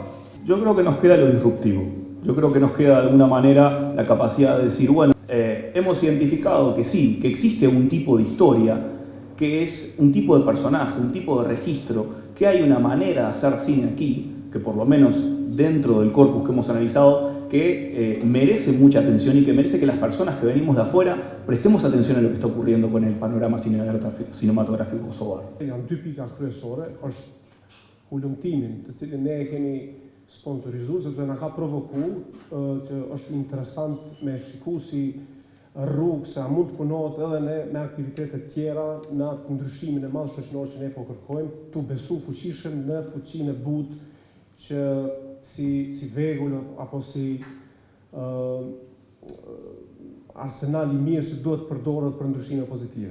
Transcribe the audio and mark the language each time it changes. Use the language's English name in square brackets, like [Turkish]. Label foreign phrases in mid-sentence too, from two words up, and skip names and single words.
[Spanish] Yo creo que nos queda lo disruptivo. Yo creo que nos queda de alguna manera la capacidad de decir, bueno, hemos identificado que sí, que existe un tipo de historia, que es un tipo de personaje, un tipo de registro, que hay una manera de hacer cine aquí, que por lo menos dentro del corpus que hemos analizado, que merece mucha atención y que merece que las personas que venimos de afuera prestemos atención a lo que está ocurriendo con el panorama cinematográfico kosovar. [Albanian] Janë dy pika kryesore, është hulumtimin, të cilin ne e kemi sponsorizuar, sepse na ka provokuar që është interesant me shiku si rrugë se a mund të punohet edhe ne me aktivitete tjera në atë ndryshimin e madh shoqëror që ne po kërkojmë, tu besu fuqishëm në fuqinë e butë që si vegull apo si arsenal i mirë që duhet përdoret për ndryshime pozitive.